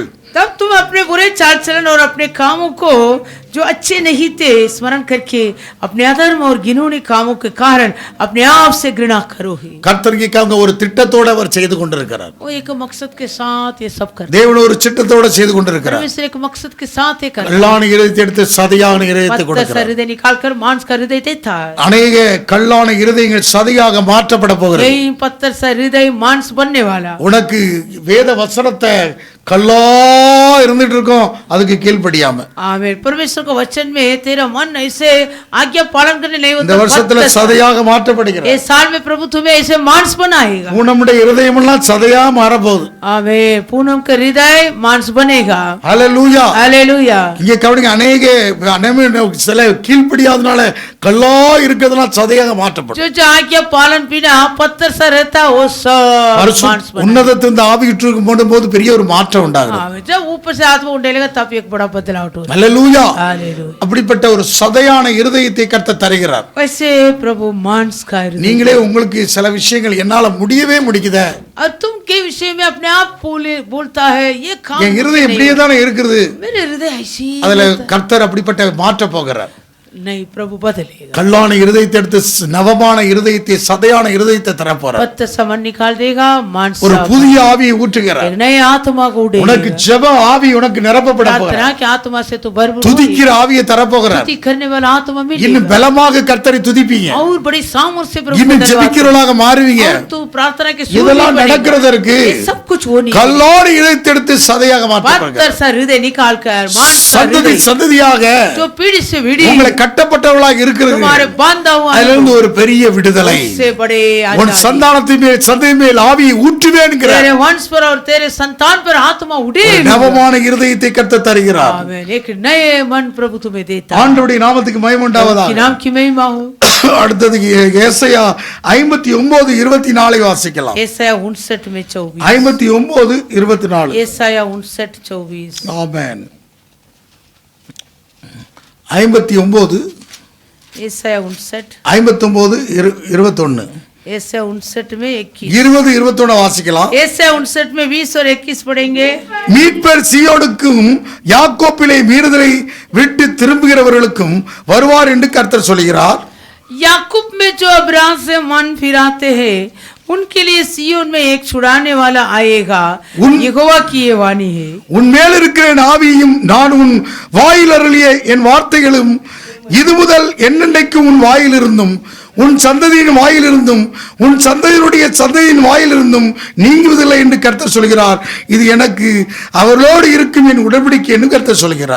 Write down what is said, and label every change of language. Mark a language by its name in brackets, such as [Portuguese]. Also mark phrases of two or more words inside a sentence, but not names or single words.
[Hindi] तब तुम अपने बुरे चाल चलन और अपने कामों को जो अच्छे नहीं थे स्मरण करके अपने अधर्म और घिनौने कामों के कारण अपने आप से घृणा करोगे। [Tamil] கர்த்தருக்கு ஒரு திட்டத்தோட அவர் செய்து கொண்டிருக்கிறார். [Hindi] वो एक मकसद के साथ ये सब करते [Tamil] தேவன் ஒரு திட்டத்தோட செய்து கொண்டிருக்கிறார். [Hindi] परमेश्वर एक मकसद के साथ ये करते [Tamil] கல்லான இருதயத்தை எடுத்து சதையான இருதயத்தை [Hindi] पत्थर सा [Tamil] கொடுக்கிறார். [Hindi] हृदय निकाल कर मांस का हृदय देता है। [Tamil] அநேக கல்லான இருதயங்கள் சதையாக மாற்றப்பட போகிறது. [Hindi] यही पत्थर सा हृदय मांस बनने वाला। [Tamil] உனக்கு வேத வசனத்தை கல்லா இருந்துட்டு இருக்கும், அதுக்கு கீழ்ப்படியாம [Hindi] आमीन। परमेश्वर के वचन में तेरा मन ऐसे आज्ञा पालन करने नहीं [Tamil] இந்த [Hindi] होता। [Tamil] வருஷத்துல சதையாக மாற்றப்படுகிறது. [Hindi] इस साल में प्रभु तुम्हें ऐसे मांस बनाएगा। [Tamil] நம்முடைய இருதயம் எல்லாம் சதையா மாறப்போகுது. [Hindi] आमीन। पूनम का हृदय मांस बनेगा। [Tamil] ஹல்லேலூயா. [Hindi] हालेलुया। [Tamil] இங்க கவனிங்க, சில கீழ்ப்படியாதனால கல்லா இருக்கிறதுனால சதையாக மாற்றப்படும். [Hindi] जो जो आज्ञा पालन बिना पत्थर सा रहता वो सब मांस बना। [Tamil] உன்னதத்திலிருந்து ஆவியிட்டு போது பெரிய ஒரு மாற்றம் உண்டாகும். [Hindi] आमीन। जब ऊपर से आत्मा उंडेलेगा तब एक बड़ा बदलाव होगा। [Tamil] ஹல்லேலூயா. [Hindi] हालेलुया। [Tamil] அப்படிப்பட்ட ஒரு சதையான இருதயத்தை கர்த்தர் தருகிறார். [Hindi] वैसे प्रभु मांस का हृदय। [Tamil] நீங்களே உங்களுக்கு சில விஷயங்கள் என்னால முடியவே முடிக்குதே, [Hindi] और तुम के विषय में अपने आप बोलता है ये काम [Tamil] என் இருதயம் [Hindi] नहीं [Tamil] இப்படியே தானே இருக்குது, [Hindi] मेरे हृदय ऐसी [Tamil] அதுல கர்த்தர் அப்படிப்பட்ட மாற்ற போகிறார். [Hindi] नहीं प्रभु बदलेगा। [Tamil] கல்லான இருதயத்தை எடுத்து நவமான இருதயத்தை சதையான இருதயத்தை தர போறார். [Hindi] पत्थर सा मन निकाल देगा, मांस [Tamil] ஒரு [Hindi] सा [Tamil] புதிய ஆவியை ஊற்றுகிறார். [Hindi] एक नए आत्मा को उड़ेगा। [Tamil] உனக்கு ஜெப ஆவி உனக்கு நிரப்பப்பட போகிறார். [Hindi] प्रार्थना की आत्मा से तो भरपूर [Tamil] துதிக்கிற ஆவியை தர போகிறார். [Hindi] स्तुति करने वाला आत्मा [Tamil] இன்னும் [Hindi] मिलेगा [Tamil] பலமாக கர்த்தரை துதிப்பீங்க, [Hindi] और बड़ी सामर्थ्य से प्रभु [Tamil] இன்னும் [Hindi] को धन्यवाद [Tamil] ஜெபிக்கிறவளாக மாறுவீங்க. [Hindi] और तू प्रार्थना के सूर [Tamil] இதெல்லாம் [Hindi] भी बनेगा। [Tamil] நடக்கிறதற்கு [Hindi] ये सब कुछ वो नहीं [Tamil] கல்லான இதயத்தை எடுத்து சதையாக மாற்ற [Hindi] पत्थर [Tamil] போகிறார். [Hindi] सा हृदय निकाल कर मांस सा [Tamil] சந்ததி [Hindi] हृदय [Tamil] சந்ததியாக [Hindi] जो पीढ़ी से पीढ़ी [Tamil] உங்களை கட்டப்பட்டவளாக இருக்கிறது, [Hindi] तुम्हारे बांधा हुआ है, [Tamil] அதிலிருந்து ஒரு பெரிய விடுதலை. [Hindi] उससे बड़े [Tamil] உன் [Hindi] आजादी। [Tamil] சந்தானத்தின் மேல் சந்ததி மேல் ஆவியை ஊற்றுவேன்கிற [Hindi] तेरे वंश पर और तेरे संतान पर आत्मा उड़ेगा। [Tamil] நவமான இருதயத்தை கர்த்தர் தருகிறார். [Hindi] आमीन। एक नए मन प्रभु तुम्हें देता है। [Tamil] ஆண்டவருடைய நாமத்துக்கு மகிமை [Hindi] कि [Tamil] உண்டாவதாக. [Hindi] नाम की महिमा हो। [Tamil] அடுத்தது ஏசாயா 59:24 வாசிக்கலாம். [Hindi] एसाया 59 में 24। 59:24. एसाया 59:24। [Tamil] ஆமென். 59 [Hindi] एसाया 59 59:21. ऐसे 59 में 21 [Tamil] 20 21 வாசிக்கலாம். [Hindi] ऐसे 59 में 20 और 21 पढ़ेंगे. [Tamil] மீட்பர் சீயோனுக்கும் யாக்கோப்பிலே மீறுதலை விட்டு திரும்புகிறவர்களுக்கும் வருவார் என்று கர்த்தர் சொல்கிறார். [Hindi] याकूब में जो अब्राम से मन फिराते हैं उनके लिए सियोन में एक छुड़ाने वाला आएगा. यहोवा की ये वाणी है. [Tamil] உன் மேல் இருக்கிற என் ஆவியையும் நான் உன் வாயில் அருளிய என் வார்த்தைகளும் இது முதல் என்னென்னைக்கும் உன் வாயிலிருந்தும் உன் சந்ததியின் வாயிலிருந்தும் உன் சந்ததியினுடைய சந்ததியின் வாயிலிருந்தும் நீங்குவதில்லை என்று கர்த்தர் சொல்கிறார். இது எனக்கு அவர்களோடு இருக்கும் என் உடன்படிக்கை என்று கர்த்தர் சொல்கிறார்.